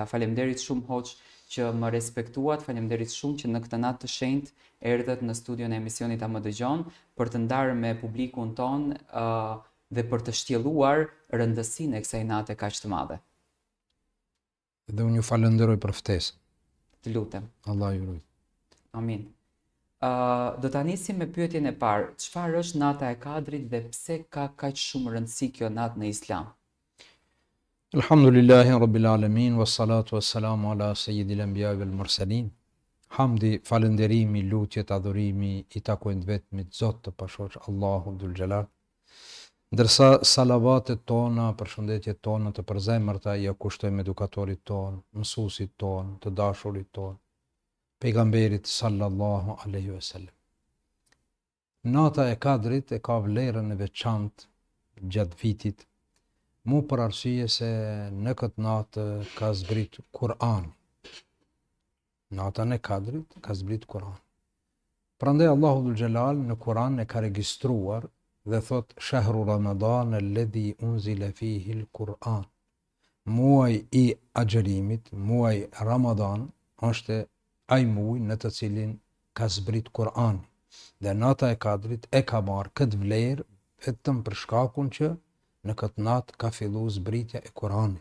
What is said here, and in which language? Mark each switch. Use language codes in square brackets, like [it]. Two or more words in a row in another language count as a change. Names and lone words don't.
[sq] Faleminderit shumë hoxh që më respektuat, faleminderit shumë që në këtë natë të shenjtë erdhët në studion e emisionit A më dëgjon për të ndarë me publikun ton dhe për të shtjelluar rëndësinë e kësaj nate kaq të madhe. Dhe unë ju falenderoj për ftesën. Të lutem. Allah ju ruaj. Amin. Do ta nisim me pyetjen e parë. Çfarë është nata e Kadrit dhe pse ka kaq shumë rëndësi kjo natë në Islam? [ar] الحمد لله رب العالمين، والصلاة والسلام على سيد الأنبياء والمرسلين. [sq] Hamdi, falënderimi, lutjet, adhurimi i takojnë vetmit Zot të pashoq Allahu [ar] ذو الجلال. [sq] Ndërsa salavatet tona, përshëndetjet tona të përzemërta ja kushtojmë edukatorit ton, mësuesit ton, të dashurit ton, pejgamberit [ar] صلى الله عليه وسلم. [sq] Nata e Kadrit e ka vlerën e veçantë gjatë vitit, mu për arsye se në këtë natë ka zbrit Kur'ani. Natën e Kadrit ka zbrit Kur'ani. Prandaj Allahu [ar] ذو الجلال [sq] në Kur'an e ka regjistruar dhe thot [ar] شهر رمضان الذي أنزل فيه القرآن. [sq] Muaj i agjerimit, muaj Ramadan, është ai muaj në të cilin ka zbrit Kur'ani. Dhe nata e Kadrit e ka marrë këtë vlerë vetëm për shkakun që në këtë natë ka fillu zbritja e Kur'anit.